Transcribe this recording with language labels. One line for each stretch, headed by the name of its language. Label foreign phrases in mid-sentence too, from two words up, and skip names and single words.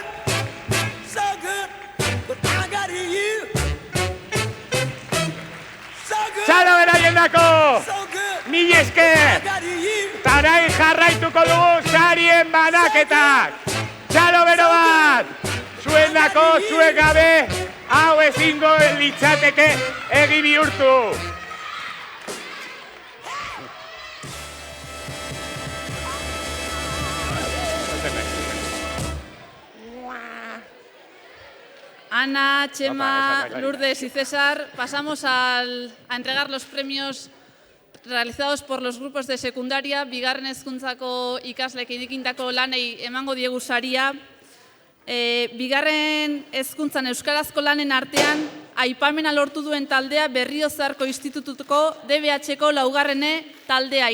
Basque: Txalo beraien dako! Mil esker! Tarain jarraituko dugu sarien banaketak! Txalo bero bat! Zuen dako, zuek gabe, hau ezingo litzateke egi bihurtu.
Spanish: Ana, Chema, Lourdes y César, pasamos a entregar los premios realizados por los grupos de secundaria.
Basque: Bigarren hezkuntzako ikasleek egindako lanei emango diegu saria. Bigarren hezkuntzan euskarazko lanen artean aipamena lortu duen taldea Berriozarko Institutuko DBH-ko laugarrene taldea.